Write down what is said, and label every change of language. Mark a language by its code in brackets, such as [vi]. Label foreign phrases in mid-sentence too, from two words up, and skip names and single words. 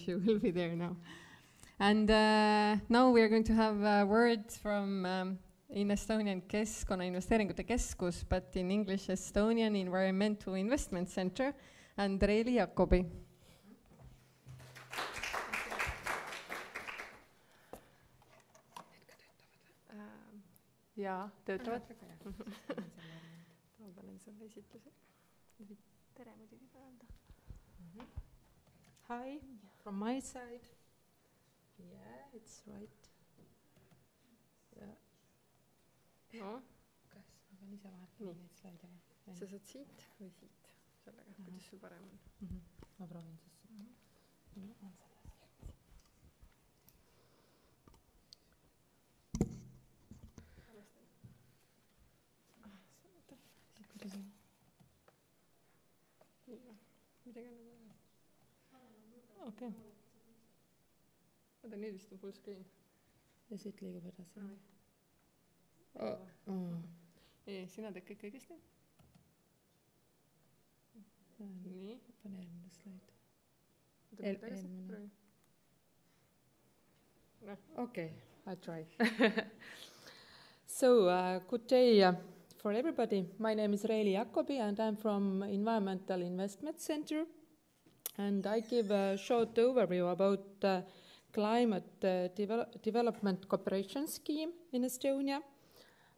[en] She will be there now. And now we are going to have words from in Estonian Keskkonnainvesteeringute Keskus, but in English Estonian Environmental Investment Center, and Reili Jakobi. [et] Jaa, töötavad? Ma panen selle esitluse. Tere muidugi päevda. [en] Hi, from my side. Yeah, it's right. Yeah. No. [et] Kas ma pean ise vahetama neid slaide või? Sa saad siit või siit? Sellega, kuidas sul parem on? Ma proovin siis siit. On selles. Okei. Oota, nüüd vist on [en] full screen. [et] Ja siit liigub edasi. Ei, sina teed kõik õigesti? Nii. Pane eelmine slaid. Eelmine. [en] Okay, I try. So, good day for everybody. My name is Reili Jakobi, and I'm from Environmental Investment Center. And I give a short overview about climate development cooperation scheme in Estonia.